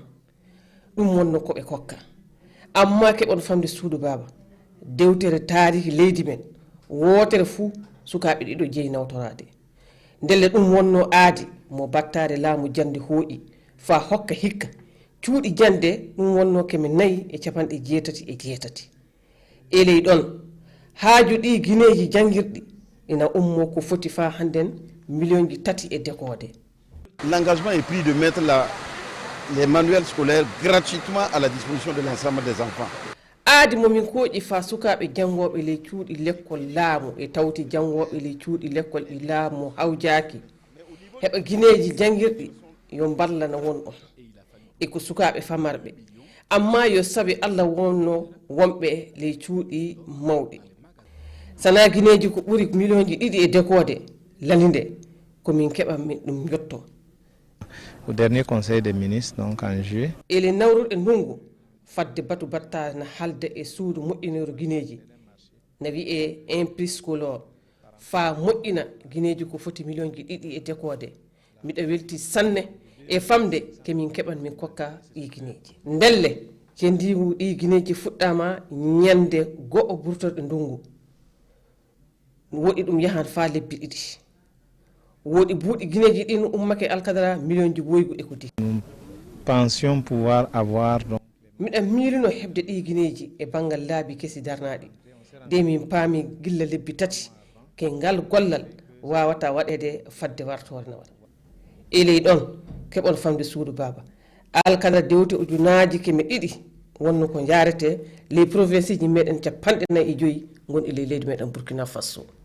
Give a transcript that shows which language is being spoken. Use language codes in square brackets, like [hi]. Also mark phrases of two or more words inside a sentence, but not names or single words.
[ff] dum wonno ko be kokka amma ke on famde suudu baba dewtere tarihi leydi men wotere fu sukabe dido jeyi nawtorade ndelle dum wonno aadi mo battare laamu jande hoodi fa hokka hikka cuudi jande dum wonno keme nayi e capande jeetati eley don haaju di gineji jangirdi ina ummo ko foti fa handen million ji tati e dekode. [fr] L'engagement est pris de mettre les manuels scolaires gratuitement à la disposition de l'ensemble des enfants. [ff] Aadi momin koji fa sukabe jangobe le cuudi l'école laamu e tawti jangobe le cuudi l'école e laamu hawjaaki heba gineji jangirdi yo ballana won on e ko sukabe famarbe amma yo sabi Allah wonno wombe le cuudi mawdi sana gineji ko buri million ji didi e dekode lalinde ko min keba min dum yotto. [fr] Au dernier conseil des ministres donc en juillet [ff] ele nawrude ndungu fadde batu batta na halde e suudu moƴƴinero gineji na wi e [fr] impris scolaire [ff] fa moƴƴina gineji ko foti million ji ɗiɗi e dekode miɗa welti sanne e famde kemin keɓan min kokka ɗi gineji ndelle ke ndiwu ɗi gineji fuɗɗama ñande go'o burtorɗe ndungu woɗi ɗum yahan fa lebbi ɗiɗi woɗi buuɗi gineji ɗi no ummake alkadara million ji woygu e ko di [fr] pension pouvoir avoir donc [ff] miɗa miilino hebde ɗi gineji e bangal laabi kesi darnaɗi de min paami gilla lebbi tati ke ngal gollal wawata waɗede fadde wartore nawal eley ɗon keɓon famde suudu baba alkadara dewte ujunaji keme ɗiɗi wonno ko jarete [fr] les provinces [ff] ji meɗen 45 gon e leydi meɗen Burkina Faso.